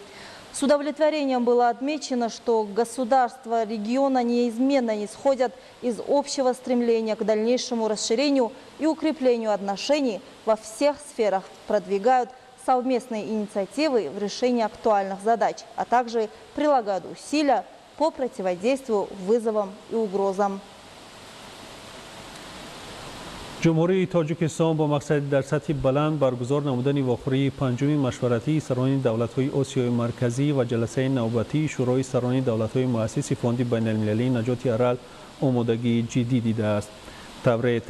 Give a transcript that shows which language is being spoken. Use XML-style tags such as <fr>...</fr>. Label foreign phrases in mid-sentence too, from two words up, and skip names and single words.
<ru>С удовлетворением было отмечено, что государства региона неизменно исходят из общего стремления к дальнейшему расширению и укреплению отношений во всех сферах, продвигают совместные инициативы в решении актуальных задач, а также прилагают усилия по противодействию вызовам и угрозам.</ru> <tg>جمهوری تاجیکستان با مقصد در سطح بلند برگزار نمودن واخوری 5 مشورتی سران دولت‌های آسیای مرکزی و جلسه نوبتی شورای سران دولت‌های مؤسس فوند بین‌المللی نجات ارال آمادگی جدی دیده است.</tg>